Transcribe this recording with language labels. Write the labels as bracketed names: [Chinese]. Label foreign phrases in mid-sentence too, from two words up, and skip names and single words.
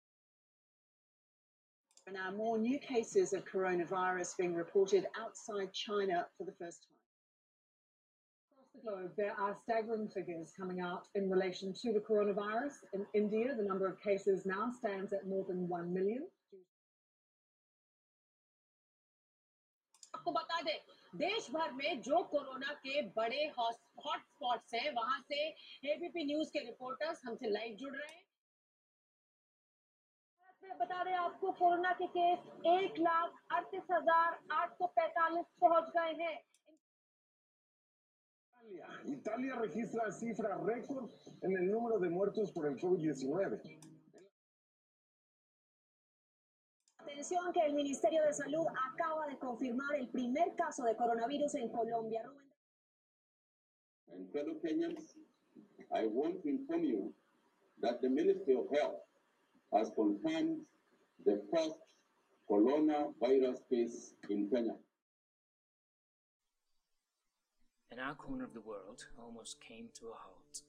[English] Now, more new cases of coronavirus being reported outside China for the first time. Across the globe, there are staggering figures coming out in relation to the coronavirus. In India, the number of cases now stands at more than 1 million. [Hindi] आपको बता दें, देश भर में जो कोरोना के बड़े हॉटस्पॉट्स हैं, वहां से एबीपी न्यूज के रिपोर्टर्स हमसे लाइव जुड़ रहे हैं। भारत में बता रहे हैं आपको कोरोना के केस 1,38,845 पहुंच गए हैं। [Spanish] Italia registra cifras récord en el número de muertos por el COVID-19. Atención que el Ministerio de Salud acaba de confirmar el primer caso de coronavirus en Colombia. [English] And fellow Kenyans, I want to inform you that the Ministry of Health has confirmed the first coronavirus case in Kenya. And our corner of the world almost came to a halt.